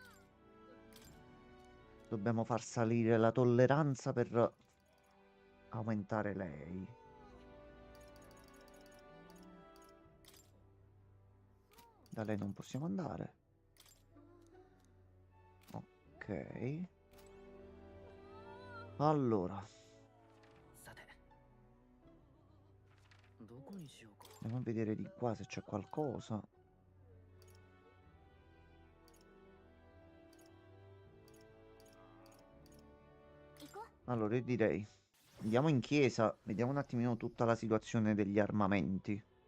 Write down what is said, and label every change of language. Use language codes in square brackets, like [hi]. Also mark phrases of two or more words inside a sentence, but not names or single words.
[it] Dobbiamo far salire la tolleranza per aumentare lei. Da lei non possiamo andare. Ok. Allora. [ja] さてどこにしようか。 [it] Andiamo a vedere di qua se c'è qualcosa. Allora io direi andiamo in chiesa, vediamo un attimino tutta la situazione degli armamenti.